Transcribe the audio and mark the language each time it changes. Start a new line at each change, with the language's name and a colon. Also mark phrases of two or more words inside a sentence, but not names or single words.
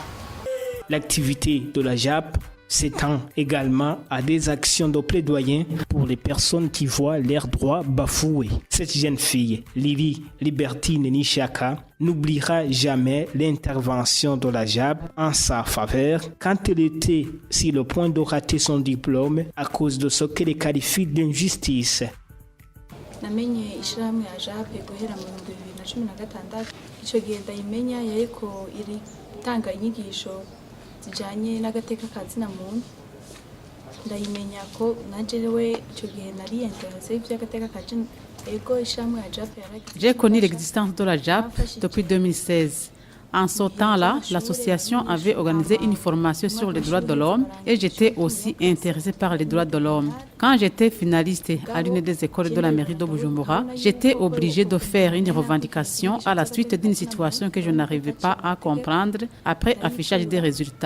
French: L'activité de la JAP s'étend également à des actions de plaidoyer pour les personnes qui voient leurs droits bafoués. Cette jeune fille, Lily Libertine Nishaka, n'oubliera jamais l'intervention de la JAP en sa faveur quand elle était sur le point de rater son diplôme à cause de ce qu'elle qualifie d'injustice.
Rundi: Namenye ishirahamwe ya JAP guhera mu 2016 ico gihe ndayimenya yariko iritanga inyigisho zijanye n'agateka ka zina muntu ndayimenya ko najewe ico gihe nari intéressé ivy'agateka ka zina ego ishirahamwe ya JAP yaragise.
French: J'ai connu l'existence de la JAP depuis 2016. En ce temps-là, l'association avait organisé une formation sur les droits de l'homme et j'étais aussi intéressée par les droits de l'homme. Quand j'étais finaliste à l'une des écoles de la mairie de Bujumbura, j'étais obligée de faire une revendication à la suite d'une situation que je n'arrivais pas à comprendre après affichage des résultats.